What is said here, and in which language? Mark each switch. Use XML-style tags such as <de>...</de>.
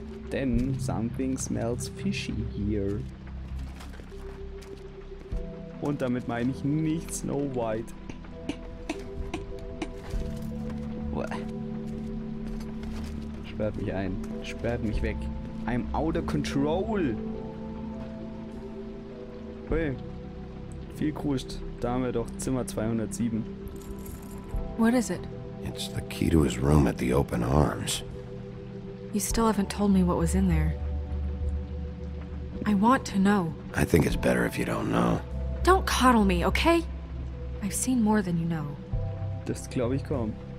<de>Denn</de> <en>something smells fishy here.</en> <de>Und damit meine ich nicht Snow White. Sperrt mich ein. Sperrt mich weg.</de> <en>I'm out of control.</en> <de>Hui. Viel kruscht. Da haben wir doch Zimmer 207.</de> <en>What is it? It's the key to his room at the Open Arms. You still haven't told me what was in there. I want to know. I think it's better if you don't know. Don't coddle me, okay? I've seen more than you know.</en> <de>Das glaube ich kaum.</de>